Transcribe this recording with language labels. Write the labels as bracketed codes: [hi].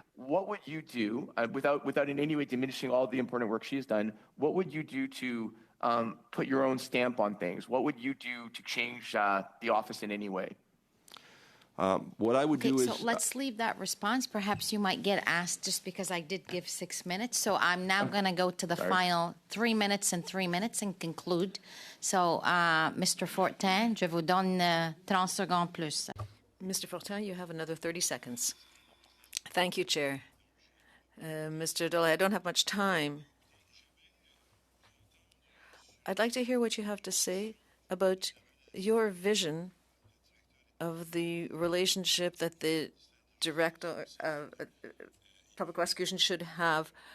[en] What would you do, without in any way diminishing all the important work she's done, what would you do to put your own stamp on things? What would you do to change the office in any way? What I would do is... So let's leave that response. Perhaps you might get asked just because I did give 6 minutes. So I'm now going to go to the final 3 minutes and 3 minutes and conclude. So, Mr. [fr] Fortin, je vous donne 30 secondes plus. [en] Mr. Fortin, you have another 30 seconds. Thank you, Chair. Mr. Dolay, I don't have much time. I'd like to hear what you have to say about your vision of the relationship that the director of public prosecution should have?